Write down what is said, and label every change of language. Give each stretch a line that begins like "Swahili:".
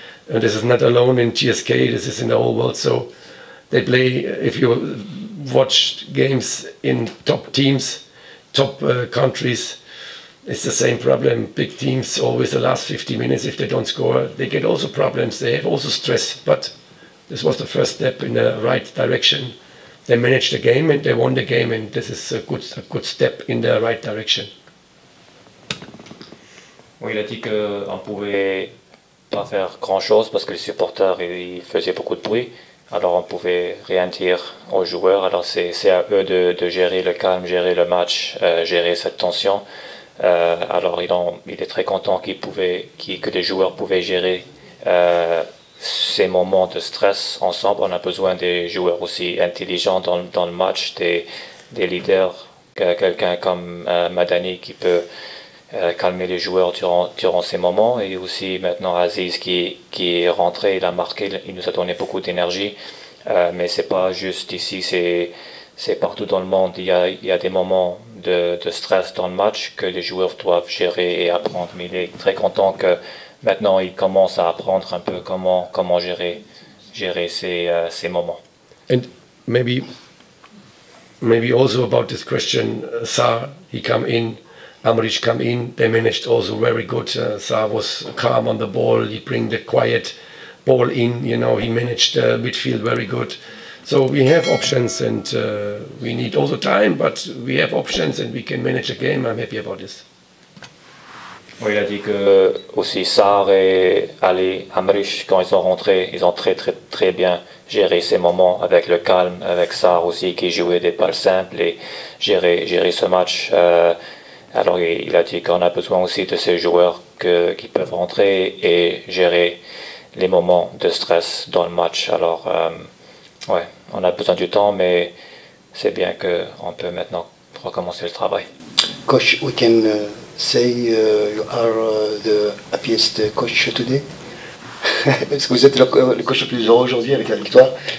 English: And this is not alone in GSK, this is in the whole world. So they play, if you watch games in top teams, top countries, it's the same problem. Big teams, always the last 50 minutes, if they don't score, they get also problems, they have also stress. But this was the first step in the right direction. They managed the game and they won the game, and this is a good step in the right direction.
French: Oui, il a dit qu'on ne pouvait pas faire grand-chose parce que les supporters ils faisaient beaucoup de bruit. Alors on ne pouvait rien dire aux joueurs. Alors c'est à eux de gérer le calme, gérer le match, gérer cette tension. Alors il est très content que les joueurs pouvaient gérer ces moments de stress ensemble. On a besoin des joueurs aussi intelligents dans le match, des leaders, quelqu'un comme Madani qui peut calmer les joueurs durant ces moments, et aussi maintenant Aziz qui est rentré, il a marqué, il nous a donné beaucoup d'énergie, mais c'est pas juste ici, c'est partout dans le monde. Il y a des moments de stress dans le match que les joueurs doivent gérer et apprendre, mais il est très content que maintenant il commence à apprendre un peu comment gérer ces moments.
English: And maybe also about this question, Sarr, he come in, Amrish come in, they managed also very good. Sarr was calm on the ball, he bring the quiet ball in, he managed midfield very good. So we have options, and we need all the time, but we have options and we can manage the game. I'm happy about this.
French: Oui, il a dit que aussi Sarr et Ali Amrish, quand ils sont rentrés, ils ont très très très bien géré ces moments avec le calme, avec Sarr aussi qui jouait des balles simples et gérer ce match. Alors il a dit qu'on a besoin aussi de ces joueurs qui peuvent rentrer et gérer les moments de stress dans le match. Alors ouais, on a besoin du temps, mais c'est bien qu'on peut maintenant recommencer le travail.
English: Coach, we can say you are the happiest coach today.
French: Est-ce que vous êtes le coach le plus heureux aujourd'hui avec la victoire?